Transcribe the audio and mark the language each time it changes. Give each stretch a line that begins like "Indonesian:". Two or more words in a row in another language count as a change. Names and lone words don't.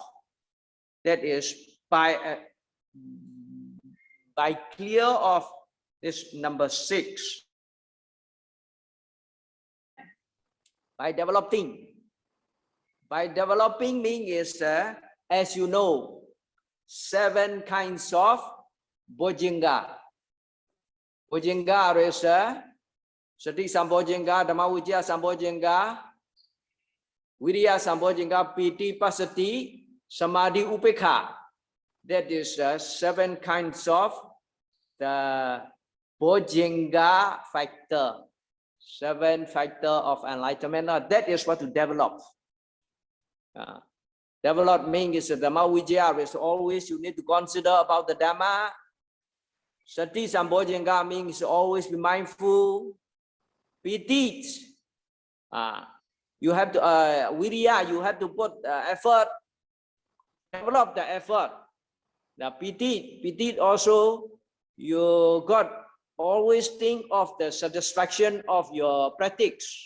English: That is by clear off this number 6. By developing. By developing means, as you know, 7 kinds of bojjhanga.
Pali: Bojjhanga is sati sambojjhanga, dhammavijjaya sambojjhanga, viriya sambojjhanga, piti pasati, samadhi upekha.
English: That is 7 kinds of the bojjhanga factor. 7 factor of enlightenment. That is what to develop. Develop means dhammavijjaya is always you need to consider about the Dhamma.
Pali: Sati sambojjhanga
English: means always be mindful. Piti, you have to viriya, you have to put effort, develop the effort. The piti also you got always think of the satisfaction of your practice.